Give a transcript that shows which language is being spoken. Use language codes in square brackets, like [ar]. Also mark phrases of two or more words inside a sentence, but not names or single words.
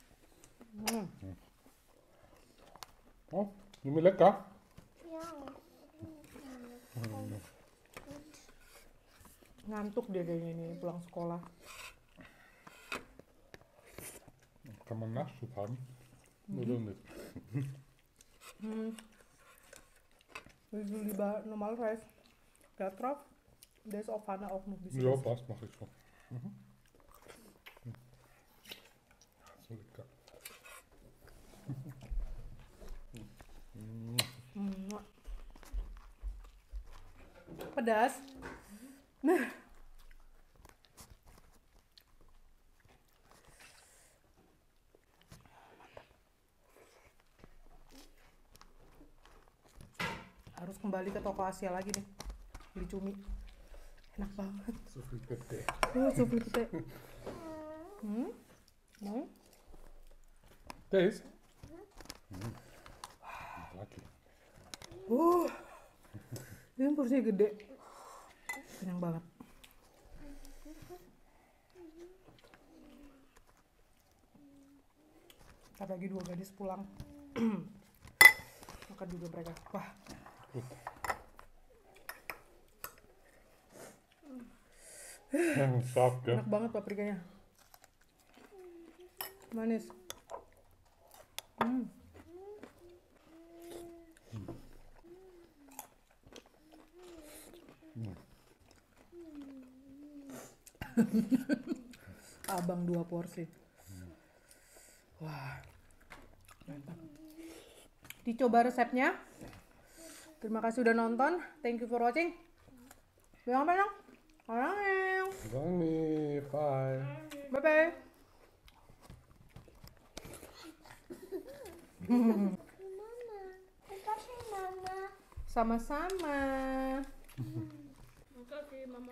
[id] Oh, ini lekker. Ngantuk dia kayaknya ini pulang sekolah. [de] Kan man nachschub haben? Oder nicht? Willst du lieber normal Reis? Da drauf? Der ist auf Pfanne auch noch ein bisschen. Ja, passt, mache ich schon. So lecker. [id] Pedas. Harus kembali ke toko Asia lagi nih, beli cumi. Enak banget. [de] So viel Pette. So viel Pete. [id] Mau? [nl] Deze? Lekker. [id] Ini porsinya gede. Kenyang banget. Ntar lagi 2 gadis pulang. Makan juga mereka. Wah. [de] Scharf, gell? [id] Enak banget paprikanya. Manis. Abang 2 porsi. Wah. Mantap. Dicoba resepnya. Terima kasih udah nonton. [en] Thank you for watching. [id] Bilang apa dong? Orangnya. Danny, bye. Bye bye. Sama-sama. Makasih mama.